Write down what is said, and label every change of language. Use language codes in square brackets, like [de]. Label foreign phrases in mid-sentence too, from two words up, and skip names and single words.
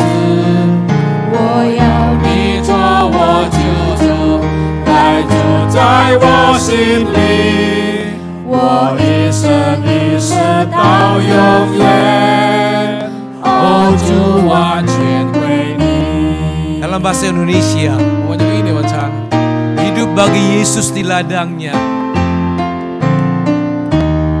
[zh] 我要你做我救主，来住在我心里，我一生一世到永远。哦，主完全归你。 [id] Dalam bahasa Indonesia. [zh] 我们用英文唱。 [id] Hidup bagi Yesus di ladangnya.